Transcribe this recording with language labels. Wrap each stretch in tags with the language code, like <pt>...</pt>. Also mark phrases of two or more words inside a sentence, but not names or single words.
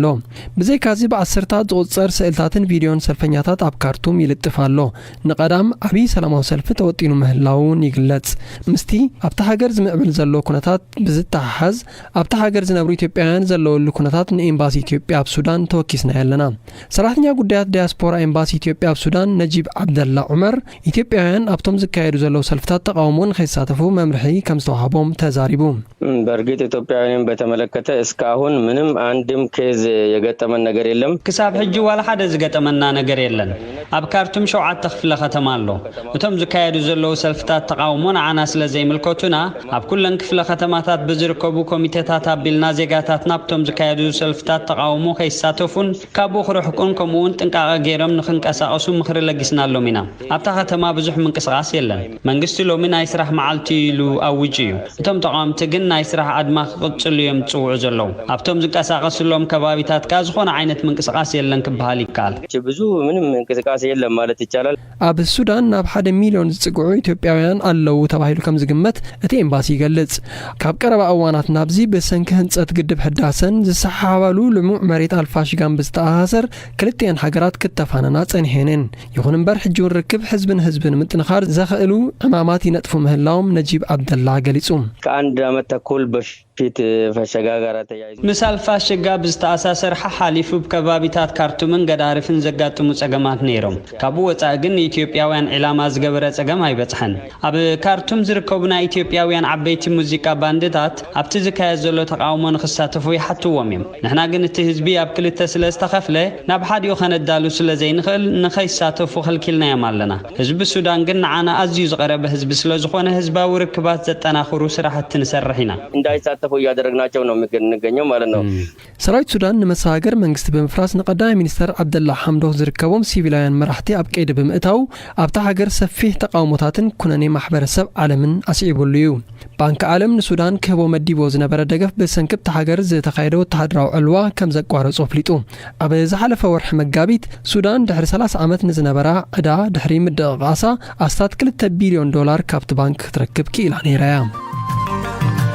<ti>ብዘይካዚ ብዓሰርታት ዝቑጸር ስእልታትን ቪድዮን ሰልፈኛታት ኣብ ካርቱም ይልጥፍ ኣሎ። ንቐዳም ዓብዪ ሰላማዊ ሰልፊ ተወጢኑ ምህላውን ይግለጽ። ምስቲ ኣብታ ሃገር ዝምዕብል ዘሎ ኩነታት ብዝተሓሓዝ ኣብታ ሃገር ዝነብሩ ኢትዮጵያውያን ዘለውሉ ኩነታት ንኤምባሲ ኢትዮጵያ ኣብ ሱዳን ተወኪስና ያለና። ሰራሕተኛ ጉዳያት ዲያስፖራ ኤምባሲ ኢትዮጵያ ኣብ ሱዳን ነጂብ ዓብደላ ዑመር ኢትዮጵያውያን ኣብቶም ዝካየዱ ዘለው ሰልፍታት ተቃውሞን ከይሳተፉ መምርሒ ከም ዝተዋሃቦም ተዛሪቡ።</ti> <am>በእርግጥ ኢትዮጵያውያንን በተመለከተ እስካሁን ምንም አንድም ኬዝ የገጠመን ነገር የለም።</am> <ti>ክሳብ ሕጂ ዋላ ሓደ ዝገጠመና ነገር የለን። ኣብ ካርቱም 7 ክፍለ ከተማ ኣሎ። እቶም ዝካየዱ ዘለው ሰልፍታት ተቃውሞን ዓና ስለዘይምልከቱና ኣብ ኩለን ክፍለ ከተማታት ብዝርከቡ ኮሚቴታት ኣቢልና ዜጋታት ናብቶም ዝካየዱ ሰልፍታት ተቃውሞ ከይሳተፉን ካብኡ ክርሕቁን ከምኡውን ጥንቃቐ ገይሮም ንኽንቀሳቐሱ ምኽሪ ለጊስና ኣሎም ኢና። ኣብታ ከተማ ብዙሕ ምንቅስቓስ የለን። መንግስቲ ሎሚ ናይ ስራሕ መዓልቲ ኢሉ ኣውጅ እዩ። እቶም ተቃወምቲ ግን ናይ ስራሕ ኣድማ ክቕጽሉ እዮም ዝጽውዑ ዘለው። ኣብቶም ዝንቀሳቐስሎም ከባቢታት ካ ዝኾነ ዓይነት ምንቅስቓስ የለን ክበሃል ይከኣል።</ti> <am>ብዙ ምንም እንቅስቃሴ የለን ማለት ይቻላል።</am> <ti>ኣብ ሱዳን ናብ 1 ሚልዮን ዝጽግዑ ኢትዮጵያውያን ኣለው ተባሂሉ ከም ዝግመት እቲ ኤምባሲ ይገልጽ። ካብ ቀረባ እዋናት ናብዚ ብሰንኪ ህንጸት ግድብ ህዳሰን ዝሰሓባሉ ልሙዕ መሬት ኣልፋሽጋን ብዝተኣሳሰር ክልቲአን ሃገራት ክተፋነና ጸኒሐንን። ይኹን እምበር ሕጂ ርክብ ህዝብን ምጥንኻር ዘኽእሉ ዕማማት ይነጥፉ ምህላዎም ነጂብ ዓብደላ ገሊጹ።</ti> <am>ከአንድ ዓመት ተኩል በፊት ፈሸጋ ጋር ተያይዞ</am> <ti>ምስ ኣልፋሽጋ ብዝተኣሳሰር ሓሊፉ ከባቢታት ካርቱምን ገዳሪፍን ዘጋጥሙ ጸገማት ነይሮም። ካብኡ ወጻኢ ግን ኢትዮጵያውያን ዕላማ ዝገበረ ጸገም ኣይበጽሐን። ኣብ ካርቱም ዝርከቡ ናይ ኢትዮጵያውያን ዓበይቲ ሙዚቃ ባንድታት ኣብቲ ዝካየድ ዘሎ ተቃውሞ ንኽሳተፉ ይሓትዎም እዮም። ንሕና ግን እቲ ህዝቢ ኣብ ክልተ ስለ ዝተኸፍለ ናብ ሓዲኡ ኸነዳሉ ስለ ዘይንኽእል ንኸይሳተፉ ኸልኪልናዮም ኣለና። ህዝቢ ሱዳን ግን ንዓና ኣዝዩ ዝቐረበ ህዝቢ ስለ ዝኾነ ህዝባዊ ርክባት ዘጠናኽሩ ስራሕቲ ንሰርሕ ኢና።</ti> <am>እንዳይሳተፉ እያደረግናቸው ነው የምንገኘው ማለት ነው።</am> <ti>ሰራዊት ሱዳን ንመሳገር መንግስቲ ብምፍራስ ንቀዳማይ ሚኒስተር ዓብደላ ሐምዶክ ዝርከቦም ሲቪላውያን መራሕቲ ኣብ ቀይዲ ብምእታው ኣብታ ሃገር ሰፊሕ ተቃውሞታትን ኩነኔ ማሕበረሰብ ዓለምን ኣስዒቡሉ እዩ። ባንኪ ዓለም ንሱዳን ክህቦ መዲቦ ዝነበረ ደገፍ ብሰንኪ ኣብታ ሃገር ዝተኻየደ ወተሃደራዊ ዕልዋ ከም ዘቋረጾ ኣፍሊጡ። ኣብ ዝሓለፈ ወርሒ መጋቢት ሱዳን ድሕሪ 30 ዓመት ንዝነበራ ዕዳ ድሕሪ ምድቕቓሳ ኣስታት $2 ቢልዮን ካብቲ ባንክ ክትረክብ ክኢላ ነይራ እያ።</ti>